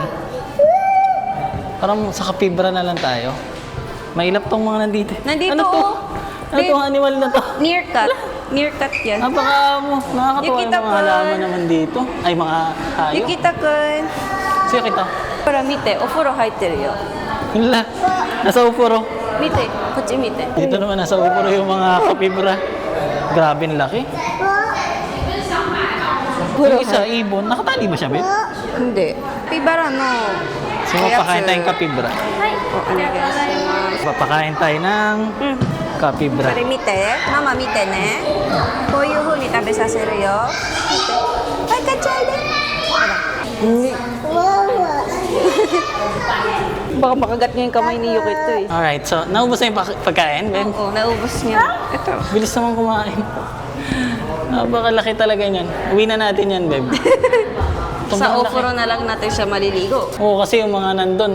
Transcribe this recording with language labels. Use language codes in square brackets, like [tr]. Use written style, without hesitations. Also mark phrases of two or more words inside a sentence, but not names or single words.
[tl] Parang sa kapibra na lang tayo. Mailap tong mga nandito. Nandito, ano to? oh. Ano tong animal na to? Nearcut. Nearcut yan. Nakakatuwa yung Yukita mga ko. halaman naman dito. Ay, mga hayop. Yukita-kun. Sige kita. [ja] ほら見て、お風呂入ってるよ。 [tl] Hala, nasa upuro. [ja] 見て、こっち見て。 [tl] Dito naman, nasa upuro yung mga kapibra. Grabe, ang laki. Yung isa, ibon. Nakatali ba siya, babe? Hindi. Pibara no. So, mapakain tayong kapibra. [ja] お願いします。 [tl] Papakain tayo ng [ja] うん。 [tl] kapibra. [ja] これ見て。ママ見てね。こういう風に食べさせるよ。見て。はい、かっちゃいで。ほら。 [tl] Baka makagat niya yung kamay ni Yukito eh. Alright, so naubos na yung pagkain, babe? Oo, naubos niya. Ito. Bilis naman kumain. Napakalaki talaga niyan. Uwi na natin yan, babe. Sa Sobrang laki. ofuro na lang natin siya maliligo. Oo, kasi yung mga nandun,